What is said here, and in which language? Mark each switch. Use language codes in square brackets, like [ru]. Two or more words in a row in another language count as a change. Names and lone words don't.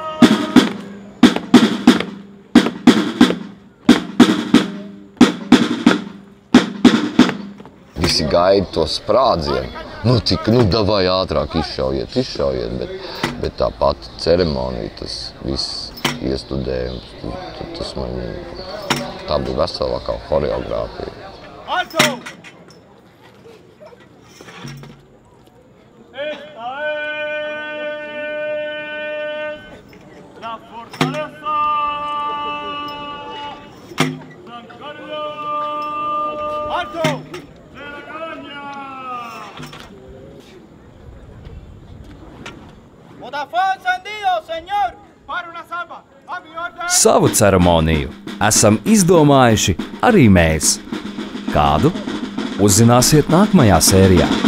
[lv] Visi gaida to sprādzienu. Davai ātrāk izšaujiet, bet tā pati ceremonija, tas viss iestudējums, tā bija veselākā horeogrāfija. [es] ¡Alto! La fortaleza San Carlos. ¡Alto! De la cabaña. Botafón encendido, señor. Para una salva. A mi orden. [lv] Savu ceremoniju esam izdomājuši arī mēs. Kādu? Uzzināsiet nākamajā sērijā.